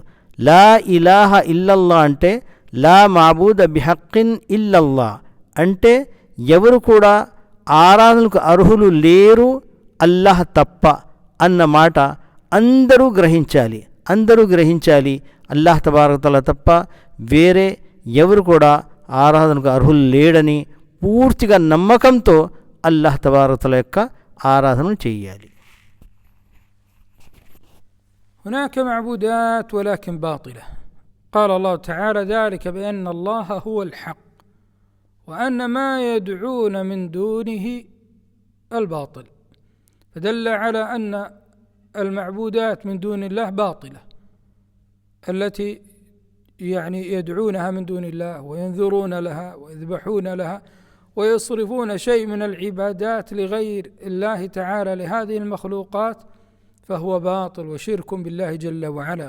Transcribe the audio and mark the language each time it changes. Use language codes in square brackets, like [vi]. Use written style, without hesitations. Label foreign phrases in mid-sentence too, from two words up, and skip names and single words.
[ar] لا إله إلا الله [te] అంటే [ar] لا معبود بحق إلا الله [te] అంటే ఎవరు కూడా ఆరాధనకు అర్హులు లేరు అల్లాహ్ తప్ప అన్న మాట అందరూ గ్రహించాలి. [ar] الله تبارك تعالى [te] తప్ప వేరే ఎవరు కూడా ఆరాధనకు అర్హులు లేడని పూర్తిగా నమ్మకంతో [ar] الله تبارك تعالى [te] యొక్క ఆరాధన చేయాలి. [ar] هناك معبودات ولكن باطلة. قال الله تعالى: ذلك بأن الله هو الحق وأن ما يدعون من دونه الباطل. فدل على أن المعبودات من دون الله باطلة، التي يدعونها من دون الله وينذرون لها ويذبحون لها ويصرفون شيء من العبادات لغير الله تعالى لهذه المخلوقات، فهو باطل وشرك بالله جل وعلا.